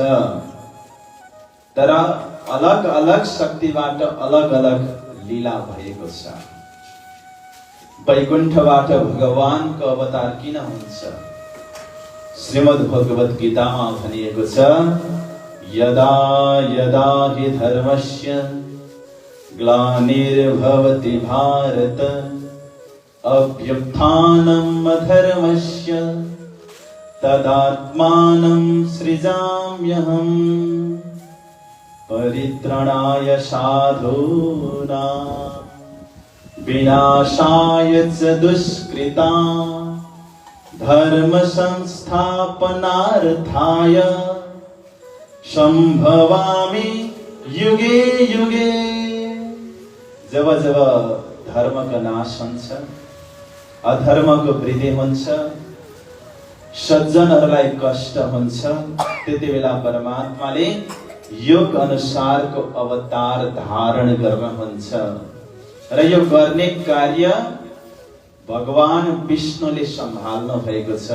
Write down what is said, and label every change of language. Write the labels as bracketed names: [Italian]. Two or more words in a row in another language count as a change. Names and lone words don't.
[Nepali] तर अलग अलग शक्तिबाट अलग अलग लीला भएको छ। वैकुण्ठबाट भगवानको अवतार किन हुन्छ? श्रीमद् भगवत गीतामा भनिएको छ, [Sanskrit] यदा यदा हि धर्मस्य ग्लानिर्भवति भारत अभ्युत्थानम् अधर्मस्य तदात्मानं सृजाम्यहम् परित्राणाय साधूनां विनाशाय च दुष्कृतां धर्म संस्थापनार्थाय सम्भवामि युगे युगे। [Nepali] जब जब धर्मको नाश हुन्छ, अधर्मको वृद्धि हुन्छ, सज्जनहरूलाई कष्ट हुन्छ, त्यति बेला परमात्माले योग अनुसारको अवतार धारण गर्नुहुन्छ र यो गर्ने कार्य भगवान विष्णुले सम्हाल्नु भएको छ।